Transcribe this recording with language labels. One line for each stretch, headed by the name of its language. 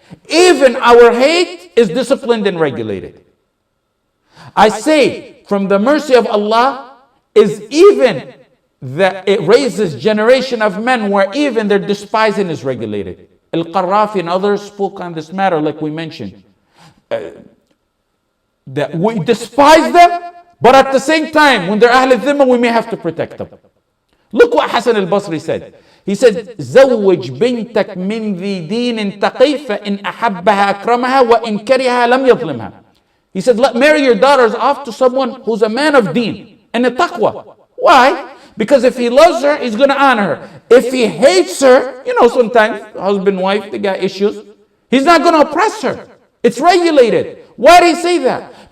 English: Even our hate is disciplined and regulated. I say, from the mercy of Allah is even that it raises generation of men where even their despising is regulated. Al-Qarrafi and others spoke on this matter, like we mentioned. That we despise them, but at the same time, when they're Ahl al-Dhimma, we may have to protect them. Look what Hassan al-Basri said. He said,
Arabic: زوج بنتك من ذي دين تقي فإن أحبها أكرمها وإن كرهها لم يظلمها.
English: He said, marry your daughters off to someone who's a man of deen and a taqwa. Why? Because if he loves her, he's going to honor her. If he hates her, sometimes husband, wife, they got issues. He's not going to oppress her. It's regulated. Why did he say that?